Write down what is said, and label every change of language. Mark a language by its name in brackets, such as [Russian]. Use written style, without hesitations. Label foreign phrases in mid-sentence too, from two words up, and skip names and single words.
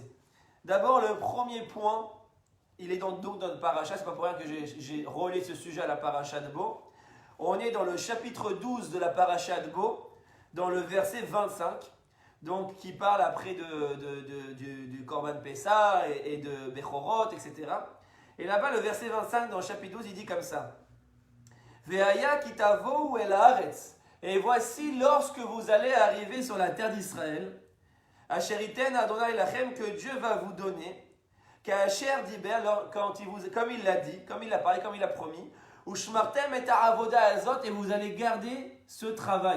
[French] D'abord le premier point, il est donc dans le paracha, c'est pas pour rien que j'ai relié ce sujet à la paracha de Bo. On est dans le chapitre 12 de la paracha de Bo, dans le verset 25, donc qui parle après du Korban Pessah et de Bechorot, etc. Et là-bas le verset 25 dans le chapitre 12 il dit comme ça. [Hebrew] והיה כי תבואו אל הארץ. [French] Et voici lorsque vous allez arriver sur la terre d'Israël, [Hebrew] אשר יתן ה' לכם, [French] que Dieu va vous donner, [Hebrew] כאשר דבר, [French] comme il l'a dit, comme il l'a parlé, comme il a promis, [Hebrew] ושמרתם את העבודה הזאת, [French] et vous allez garder ce travail.